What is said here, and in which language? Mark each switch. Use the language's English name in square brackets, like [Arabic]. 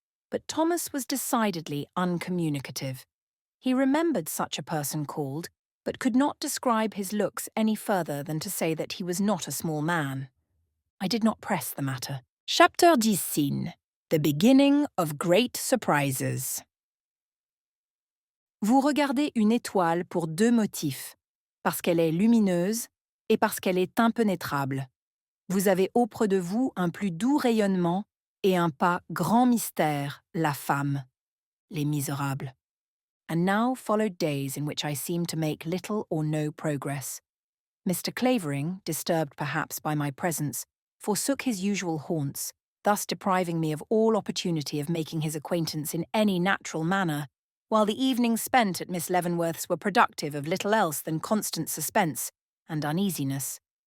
[English] But Thomas was decidedly uncommunicative. He remembered such a person called, but could not describe his looks any further than to say that he was not a small man. I did not press the matter. Chapter 10. The beginning of great surprises. [French] Vous regardez une étoile pour deux motifs, parce qu'elle est lumineuse et parce qu'elle est impénétrable. Vous avez auprès de vous un plus doux rayonnement et un pas grand mystère, la femme. Les Misérables. [English] And now followed days in which I seemed to make little or no progress. Mr. Clavering, disturbed perhaps by my presence, forsook his usual haunts, thus depriving me of all opportunity of making his acquaintance in any natural manner, while the evenings spent at Miss Leavenworth's were productive of little else than constant suspense and uneasiness.